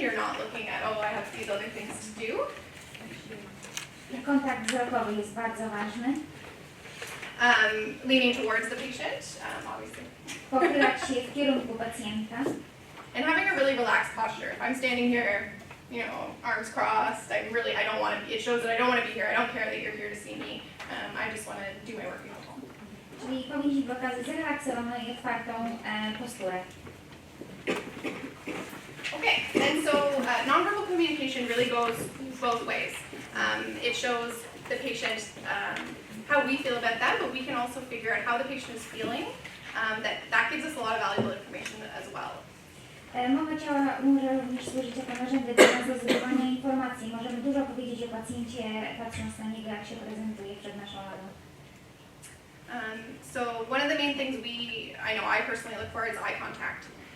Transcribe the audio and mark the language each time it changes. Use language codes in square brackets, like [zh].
[en] You're not looking at, oh, I have these other things to do. [pl] Kontakt wzrokowy jest bardzo ważny. [en] Leaning towards the patient, obviously. [pl] Pochylać się w kierunku pacjenta. [en] And having a really relaxed posture. If I'm standing here, arms crossed, I don't want to be, it shows that I don't want to be here. I don't care that you're here to see me. I just want to do my work and go home. [pl] Czyli powinniśmy pokazać zrelaksowaną i otwartą posturę. [en] Okay, and so nonverbal communication really goes both ways. It shows the patient how we feel about that, but we can also figure out how the patient is feeling. That gives us a lot of valuable information as well. [pl] Mowa ciała może również służyć jako narzędzie do nas do zdobywania informacji. Możemy dużo powiedzieć o pacjencie, patrząc na niego, jak się prezentuje przed naszą radą. [en] So one of the main things I know I personally look for is eye contact.